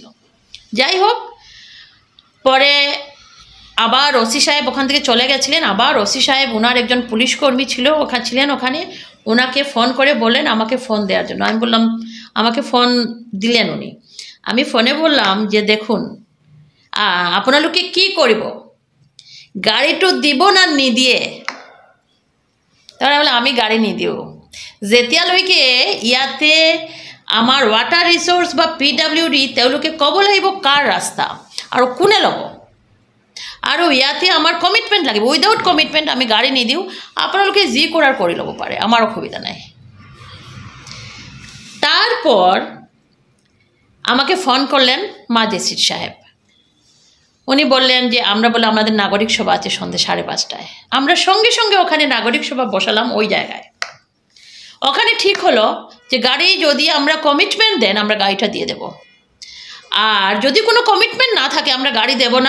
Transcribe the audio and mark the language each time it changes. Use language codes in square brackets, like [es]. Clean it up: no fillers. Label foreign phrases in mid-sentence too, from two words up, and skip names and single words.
[bn] যাই হোক, পরে আবার ওসি সাহেব ওখান থেকে চলে গেছিলেন। আবার ওসি সাহেব, ওনার একজন পুলিশ কর্মী ছিলেন ওখানে, ওনাকে ফোন করে বললেন আমাকে ফোন দেওয়ার জন্য। আমি বললাম, আমাকে ফোন দিলেন উনি। আমি ফোনে বললাম যে দেখুন [as] আপোনালোকে কি কৰিব, গাড়ীটো দিব না নিদিয়ে? [bn] তারা বলে [as] আমি গাড়ী নিদিও, যেতিয়ালৈকে ইয়াতে আমাৰ [en] water resource [as] বা পিডব্লিউডি তেওঁলোকে ক'ব লাগিব কাৰ ৰাস্তা আৰু কোনে ল'ব, আৰু ইয়াতে আমাৰ কমিটমেণ্ট লাগিব। [en] without commitment [as] আমি গাড়ী নিদিওঁ, আপোনালোকে যি কৰাৰ কৰি ল'ব পাৰে, আমাৰ অসুবিধা নাই। [bn] তারপর আমাকে ফোন করলেন ম্যাজিস্ট্রেট সাহেব। উনি বললেন যে আমরা বলে আমাদের নাগরিক সভা আছে সন্ধ্যে 5:30টায়। আমরা সঙ্গে সঙ্গে ওখানে নাগরিক সভা বসালাম ওই জায়গায়। ওখানে ঠিক হলো যে গাড়ি যদি আমরা কমিটমেন্ট দেন আমরা গাড়িটা দিয়ে দেব, আর যদি কোনো কমিটমেন্ট না থাকে আমরা গাড়ি দেব না।